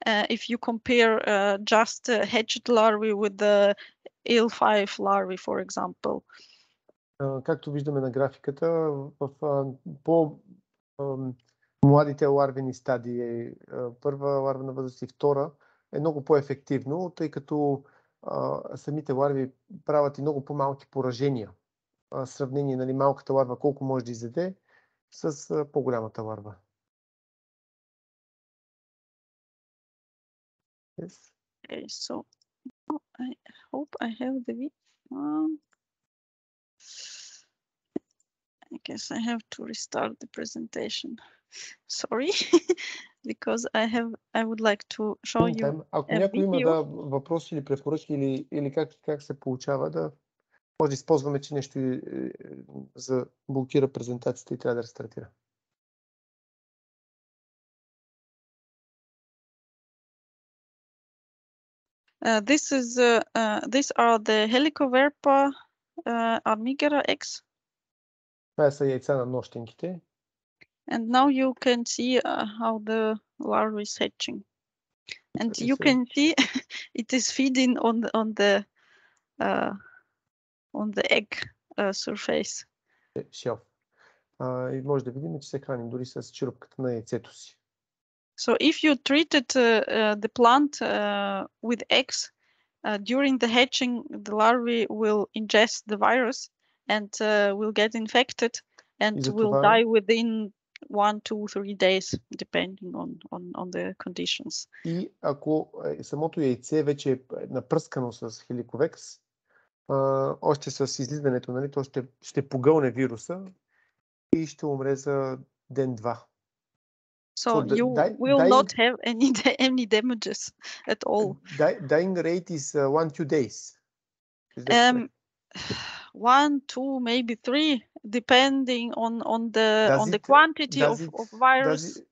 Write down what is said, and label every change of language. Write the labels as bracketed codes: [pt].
[en] if you compare just hatched larvae with the L5 larvae, for example. [bg] Както виждаме на графиката, в по-младите ларвени стадии, първа ларвена възраст и втора, е много по-ефективно, тъй като самите ларви правят и много по-малки поражения. В сравнение, нали, малката ларва колко може да изяде с по-голямата ларва. [en] Yes. Okay, so I hope I have the video. I guess I have to restart the presentation. Sorry, because I would like to show you [bg] Ако [en] a [bg] някой има [en] video. [bg] въпроси или препоръки или как се получава, да може да използваме, че нещо за блокира презентацията и трябва да рестартира. [en] These are the Helicoverpa armigera eggs. [bg] Това са яйца на нощенките. [en] And now you can see how the larva is hatching. And you can see it is feeding on the egg surface. Shelf. [bg] И може да видим, че се храни дори с черупката на яйцето си. [en] So if you treated the plant with eggs, during the hatching, the larvae will ingest the virus and will get infected and will die within 1, 2, 3 days, depending on the conditions. [bg] И ако самото яйце вече е напръскано с хеликовекс, още с излизането, нали, то ще погълне вируса и ще умре за ден-два. [en] So you will not have any damages at all. Dying rate is 1-2 days. 1, 2, maybe 3, depending on the quantity of virus.